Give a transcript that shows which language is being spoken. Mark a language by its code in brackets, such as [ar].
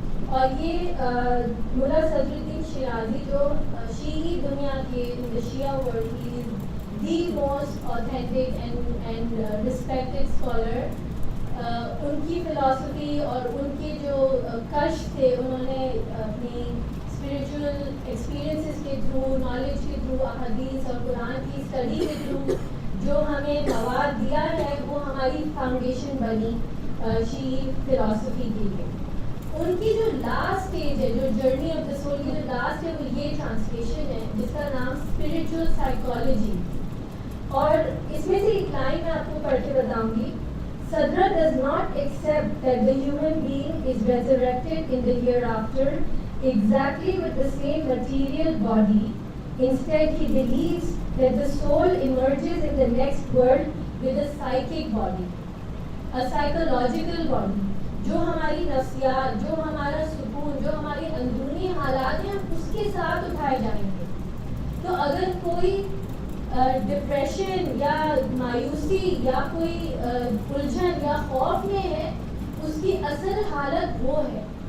[ur] اور یہ ملا صدر الدین شیرازی جو شیعی دنیا کے شیعہ ورلڈ کی [en] the most authentic and respected scholar, [ur] ان کی فلاسفی اور ان کے جو کشف تھے، انہوں نے اپنی اسپریچول ایکسپیرینسز کے تھرو، نالج کے تھرو، احادیث اور قرآن کی اسٹڈی کے تھرو جو ہمیں مواد دیا ہے وہ ہماری فاؤنڈیشن بنی شیعی فلاسفی کے لیے. ان کی جو لاسٹ اسٹیج ہے، جو [en] journey of the soul [ur] کی جو لاسٹ ہے، وہ یہ ٹرانسلیشن ہے جس کا نام اسپرچوئل سائیکالوجی. اور اس میں سے ایک لائن میں آپ کو پڑھ کے بتاؤں گی. [en] Sadra does not accept that the human being is resurrected in the hereafter exactly with the same material body. Instead, he believes that the soul emerges in the next world with a psychic body, a psychological body. [ur] جو ہماری نفسیات، جو ہمارا سکون، جو ہماری اندرونی حالات ہیں، اس کے ساتھ اٹھائے جائیں گے. تو اگر کوئی ڈپریشن یا مایوسی یا کوئی الجھن یا خوف میں ہے، اس کی اصل حالت وہ ہے.